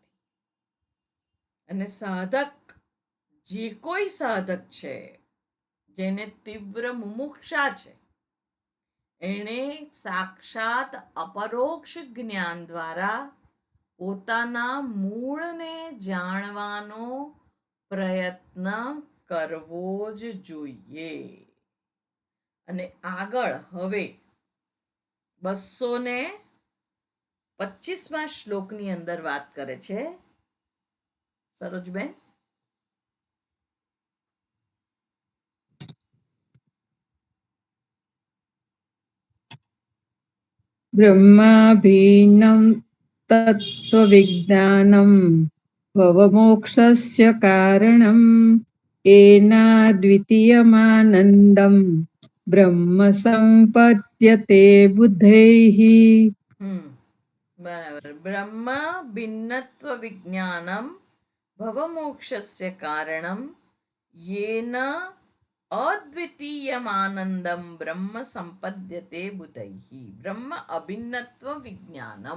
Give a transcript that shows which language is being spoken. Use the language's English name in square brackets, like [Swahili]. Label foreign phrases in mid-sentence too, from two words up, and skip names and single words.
[Gujarati] અને સાધક, જે કોઈ સાધક છે જેને તીવ્ર મુમુક્ષા છે, એણે સાક્ષાત અપરોક્ષ જ્ઞાન દ્વારા પોતાના મૂળને જાણવાનો પ્રયત્ન કરવો જ જોઈએ. અને આગળ હવે 225મા શ્લોકની અંદર વાત કરે છે સરોજબેન. [Sanskrit] ब्रह्माभीनं तत्त्वविज्ञानं भवमोक्षस्य कारणम् एनाद्वितीयमानन्दं ब्रह्म सम्पद्यते बुद्धैः. [Gujarati] બરાબર. [Sanskrit] બ્રહ્મ ભિન્નત્વ વિજ્ઞાનમ ભવમોક્ષસ્ય કારણમ યેન અદ્વિતીયમાનંદમ બ્રહ્મ સંપદ્યતે બુધૈઃ. બ્રહ્મ અભિન્નત્વ વિજ્ઞાનમ.